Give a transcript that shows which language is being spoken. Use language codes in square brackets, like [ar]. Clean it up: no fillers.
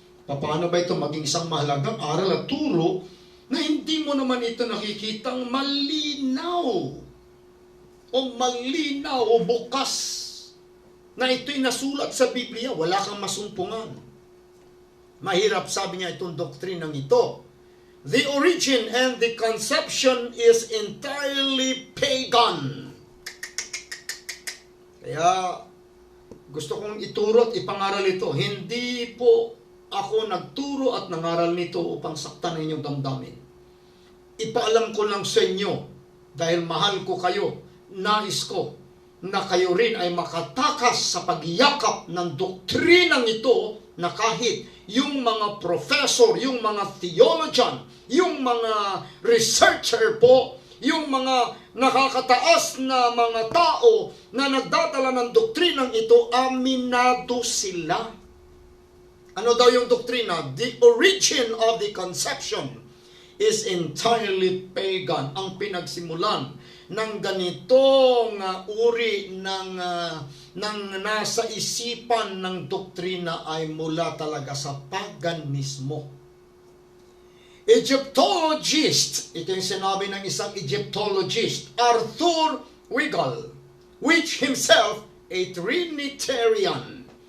[tl] Paano ba ito maging isang mahalagang aral at turo na hindi mo naman ito nakikitang malinaw o bukas na ito'y nasulat sa Biblia, wala kang masumpungan. Mahirap, sabi niya, itong doktrinang ito. [en] The origin and the conception is entirely pagan. [tl] Kaya, gusto kong ituro at ipangaral ito. Hindi po ako nagturo at nangaral nito upang saktan inyong damdamin. Ipaalam ko lang sa inyo, dahil mahal ko kayo, nais ko, na kayo rin ay makatakas sa pagyakap ng doktrinang ito na kahit yung mga professor, yung mga theologian, yung mga researcher po, yung mga nakakataas na mga tao na nagdadala ng doktrinang ito, aminado sila. Ano daw yung doktrina? [en] The origin of the conception is entirely pagan. [tl] Ang pinagsimulan ng ganitong uri ng nasa isipan ng doktrina ay mula talaga sa paganismo. Egyptologist, ito yung sinabi ng isang Egyptologist, Arthur Wiggle, [en] which himself a Trinitarian.